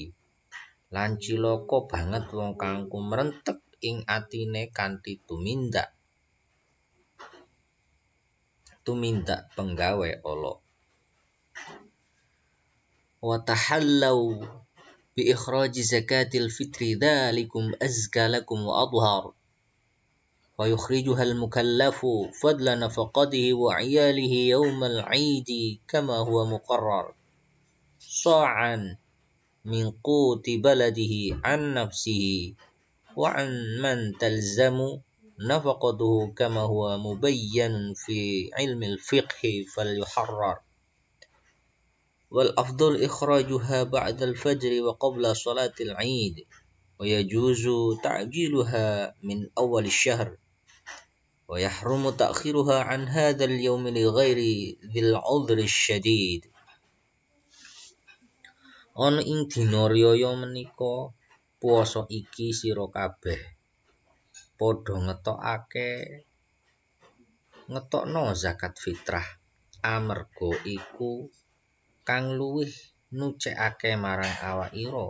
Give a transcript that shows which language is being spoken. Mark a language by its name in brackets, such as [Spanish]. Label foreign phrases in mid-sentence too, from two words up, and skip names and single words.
[Javanese] Lan cilaka banget wong kang kumrentek ing atine kanthi tumindak penggawe ala. [Arabic] وتحلوا بإخراج زكاة الفطر ذلكم أزكى لكم وأطهر. ويخرجها المكلف فضل نفقته وعياله يوم العيد كما هو مقرر صاعا من قوت بلده عن نفسه وعن من تلزم نفقته كما هو مبين في علم الفقه فليحرر والأفضل إخراجها بعد الفجر وقبل صلاة العيد ويجوز تعجيلها من أول الشهر ويحرم تأخيرها عن هذا اليوم لغير ذي العذر الشديد. [Javanese] Ana ing dina riyaya menika puasa iki sira kabeh padha ngetokno zakat fitrah amarga iku kang luwih nucekake marang awakira.